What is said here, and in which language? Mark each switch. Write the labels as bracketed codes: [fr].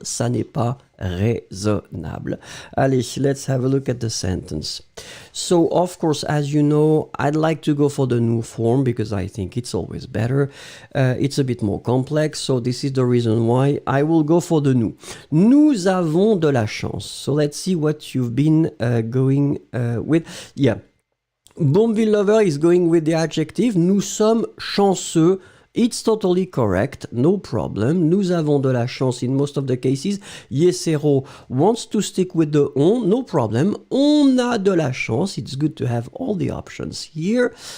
[fr] Ça n'est pas raisonnable. [en] Allez, let's have a look at the sentence. So, of course, as you know, I'd like to go for the new form because I think it's always better. It's a bit more complex, so this is the reason why I will go for the new. [fr] Nous avons de la chance. [en] So let's see what you've been going with. Yeah. Boomville Lover is going with the adjective. [fr] Nous sommes chanceux. [en] It's totally correct, no problem. [fr] Nous avons de la chance [en] in most of the cases. Yesero wants to stick with the on, no problem. [fr] On a de la chance. [en] It's good to have all the options here.